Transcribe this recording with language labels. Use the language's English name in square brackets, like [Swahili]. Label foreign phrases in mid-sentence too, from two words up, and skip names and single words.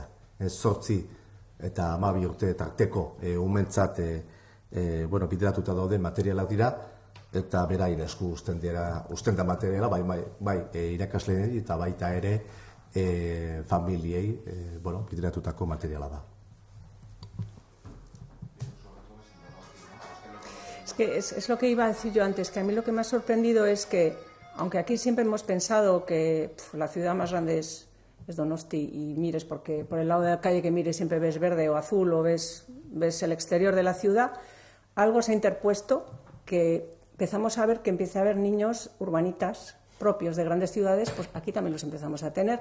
[Basque] 8 eta 12 urte tarteko umentzat bideratuta dauden materialak dira, eta beraien esku usten da materiala, bai irakasleen eta baita ere familiei bideratutako materiala da. [Spanish] Es lo que iba a decir yo antes, que a mí lo que me ha sorprendido es que, aunque aquí siempre hemos pensado que la ciudad más grande es Donosti, y mires, porque por el lado de la calle que mires siempre ves verde o azul o ves el exterior de la ciudad, algo se ha interpuesto que empezamos a ver que empieza a haber niños urbanitas propios de grandes ciudades, pues aquí también los empezamos a tener.